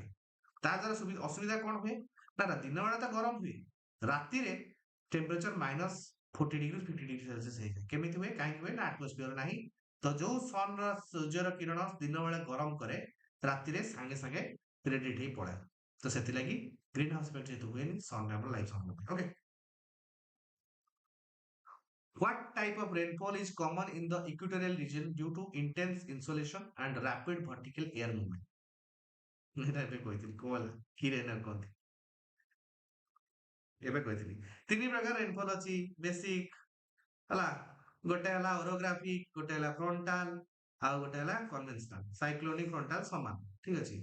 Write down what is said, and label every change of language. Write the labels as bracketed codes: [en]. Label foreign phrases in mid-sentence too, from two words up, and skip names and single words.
[or] ତା ଦ୍ୱାରା ଅସୁବିଧା କଣ ହୁଏ ନା ଦିନ ବେଳା ତ ଗରମ ହୁଏ, ରାତିରେ ଟେମ୍ପରେଚର -40 ଡିଗ୍ରୀ 50 [en] degree Celsius [or] ହେଇଯାଏ। କେମିତି ହୁଏ? କାହିଁକି ହୁଏ ନା ଆଟମୋସ୍ଫିୟର ନାହିଁ। ତ ଯୋଉ ସନର ସୂର୍ଯ୍ୟର କିରଣ ଦିନ ବେଳେ ଗରମ କରେ, ରାତିରେ ସାଙ୍ଗେ ସାଙ୍ଗେ ରେଡିଏଟ୍ ହେଇ ପଳାଏ। ତ ସେଥିଲାଗି [en] green house effect [or] ଯେହେତୁ ହୁଏନି, ସନରେ ଆମର ଲାଇଫ ସମ୍ଭବ। ଓକେ, [en] what type of rainfall is common in the equatorial region due to intense insolation and rapid vertical air movement? [or] এটা ଏବେ କହିଥିଲି କୋଉ କି ରେନର କହନ୍ତି, ଏବେ କହିଥିଲି। ତିନି ପ୍ରକାର ରେନଫଲ୍ ଅଛି ବେସିକ ହେଲା, ଗୋଟେ ହେଲା ଓରୋଗ୍ରାଫିକ, ଗୋଟେ ହେଲା ଫ୍ରଣ୍ଟାଲ, ଆଉ ଗୋଟେ ହେଲା କନଭେନସନାଲ। ସାଇକ୍ଲୋନିକ ଫ୍ରଣ୍ଟାଲ ସମାନ, ଠିକ ଅଛି।